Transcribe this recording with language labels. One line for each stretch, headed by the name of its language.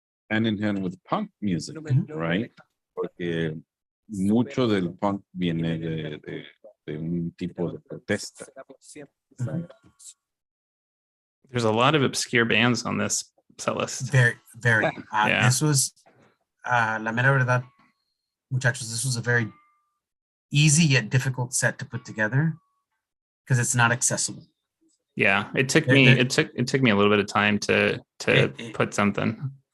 English: Hand in hand with punk music, right?
Spanish: Porque mucho del punk viene de un tipo de protesta.
English: There's a lot of obscure bands on this set list. Very. Yeah. This was,
Spanish: la mera verdad, muchachos,
English: this was a very easy yet difficult set to put together because it's not accessible. Yeah, it took me a little bit of time to put something.